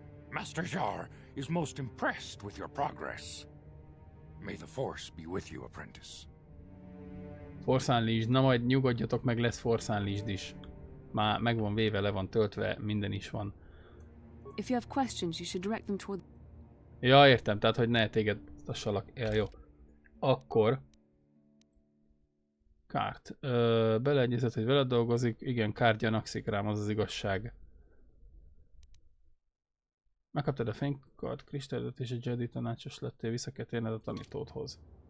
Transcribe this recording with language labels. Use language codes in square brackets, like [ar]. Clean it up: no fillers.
[en] Master Jar is most impressed with your progress. May the Force be with you, apprentice. Force Unleashed. [hu] Na majd nyugodjatok meg, lesz Force Unleashed is. Már meg van véve, le van töltve, minden is van. [en] If you have questions, you should direct them toward... [hu] Ja, értem, tehát hogy ne téged tassalak. Ja, jó. Akkor... Kárt. Beleegyezett, hogy veled dolgozik. Igen, Kárt gyanakszik rám, az az igazság. Megkaptad a fénykard, kristályodat és a Jedi tanácsos lettél, vissza kell térned a tanítódhoz.